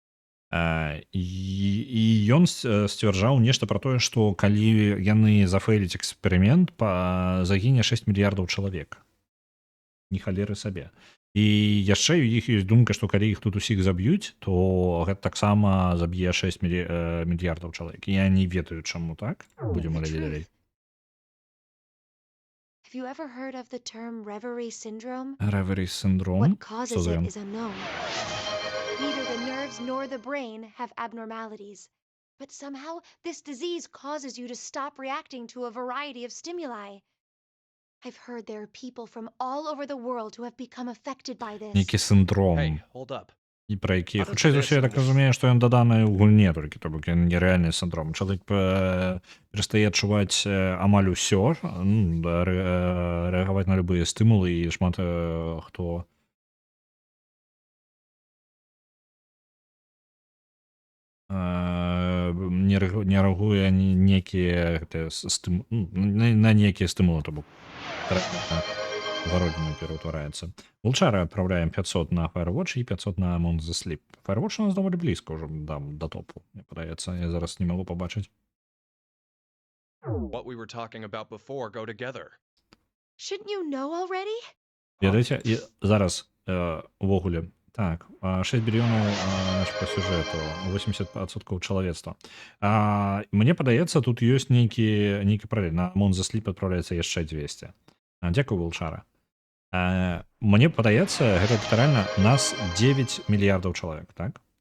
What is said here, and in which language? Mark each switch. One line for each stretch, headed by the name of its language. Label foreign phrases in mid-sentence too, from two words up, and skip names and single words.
Belarusian: І ён сцвярджаў нешта пра тое, што калі яны зафэйліць эксперымент, загіне 6 мільярдаў чалавек. Не халеры сабе. І яшчэ у іх ёсць думка, што калі іх тут усіх заб'юць, то гэта таксама заб'е 6 мільярдаў чалавек. Я не ведаю, чаму так. Будзем глядзець далей.
English: Have you ever heard of the term reverie syndrome? Reverie syndrome? What
Belarusian: Што
English: causes
Belarusian: за
English: it
Belarusian: ён?
English: is unknown. Neither the nerves nor the brain have abnormalities. But somehow, this disease causes you to stop reacting to a variety of stimuli. I've heard there are people from all over the world who have become affected by this.
Belarusian: Нейкі синдром.
English: Hey, hold up.
Belarusian: І пра які, А хутчэй за тут ўсё, я так десь разумею, што ён даданы ў гульне толькі, то бок ён нерэальны синдром. Чалавек перастае адчуваць амаль усё, рэагаваць на любыя стымулы, і шмат хто не рэагуе некія на некія стымулы, то бок вародніну пераўтвараецца. Волчара адпраўляем 500 на Firewatch і 500 на Among the Sleep. Firewatch у нас даволі блізка ўжо да топу, мне падаецца. Я зараз не магу пабачыць.
English: What we were talking about before go together. Shouldn't you know already?
Belarusian: Ведаеце, зараз увогуле Так, 6 біліёнаў значит, по сюжэту, 80% чалавецтва. Мне падаецца, тут ёсць нейкі паралель. На Moon the Sleep адпраўляецца яшчэ 200. Дзякуй, Вулчара. Мне падаецца, гэта літаральна нас 9 мільярдаў чалавек, так?